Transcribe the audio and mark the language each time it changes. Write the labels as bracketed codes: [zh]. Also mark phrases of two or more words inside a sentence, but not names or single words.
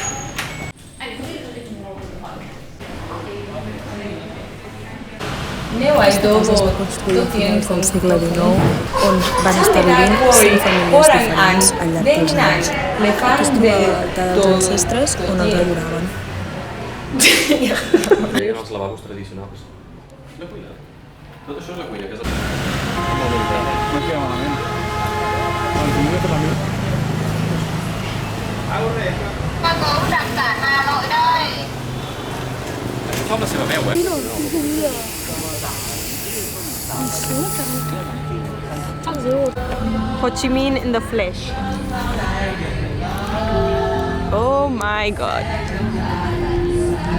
[ca] Casa es va construir a finals del segle XIX, on van estar vivint 5 famílies diferents al llarg dels anys. Aquí es troba l'altar dels ancestres, on els adoraven. Veien els lavabos tradicionals. La cuina. Tot això és la cuina, que és el... No queda malament. El primer per la meva. [vi] Bà cố đặt cả Hà Nội đây. [ca] Això fa amb la seva veu, eh? [en] Ho Chi Minh in the flesh. Oh my god.